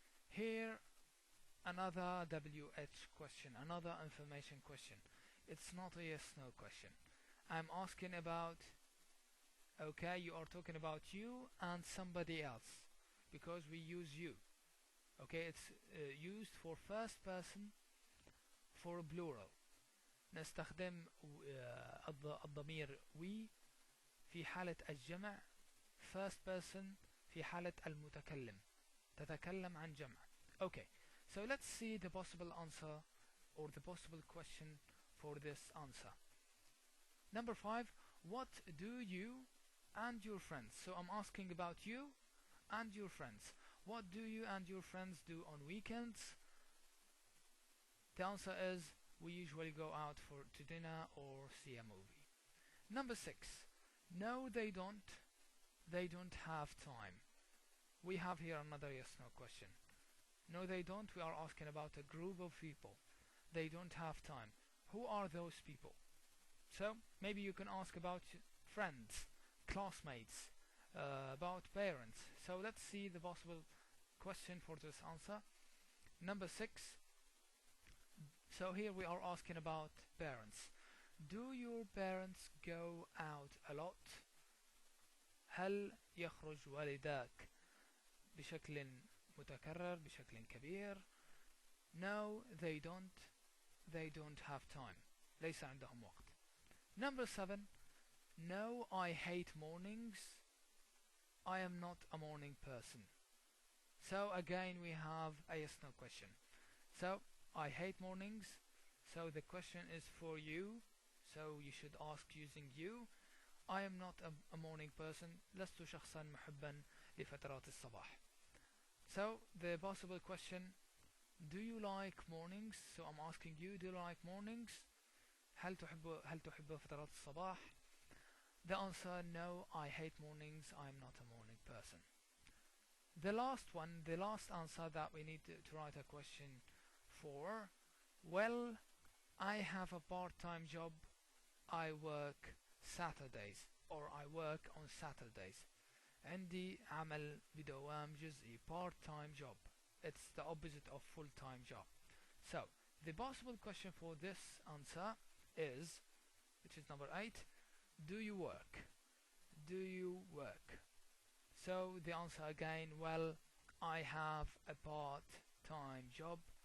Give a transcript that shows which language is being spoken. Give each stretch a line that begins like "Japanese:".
English: Here another WH question, another information question. It's not a yes/no question. I'm asking about, okay, you are talking about you and somebody else because we use you. Okay, it's used for first person for plural.
Arabic: نستخدم الضمير we في حالة الجمع، first person في حالة المتكلم، تتكلم عن جمع.
English: Okay, so let's see the possible answer or the possible question for this answer. Number 5, what do you and your friends? So I'm asking about you and your friends. What do you and your friends do on weekends? The answer is we usually go out to dinner or see a movie. Number 6, no they don't. They don't have time. We have here another yes/no question. No they don't, we are asking about a group of people. They don't have time. Who are those people? So maybe you can ask about friends, classmates, about parents. So let's see the possible question for this answer. Number 6. So here we are asking about parents. Do your parents go out a lot?
Arabic: هل يخرج والداك بشكل متكرر بشكل كبير؟
English: No, they don't. They don't have time.
Arabic: ليس عندهم وقت.
English: Number 7. No, I hate mornings. I am not a morning person. So again we have a yes no question. So I hate mornings. So the question is for you. So you should ask using you. I am not a morning person.
Arabic: لست شخصا محبا لفترات الصباح.
English: So the possible question, do you like mornings? So I'm asking you, do you like mornings?
Arabic: هل تحب فترات الصباح?
English: The answer, no, I hate mornings. I'm not a morning person. The last one, the last answer that we need to write a question for. Well, I have a part-time job. I work Saturdays, or I work on Saturdays.
Arabic: عندي عمل بدوام جزئي,
English: part-time job. It's the opposite of full-time job. So the possible question for this answer is, which is number 8, do you work? Do you work? So the answer again, well, I have a part-time job.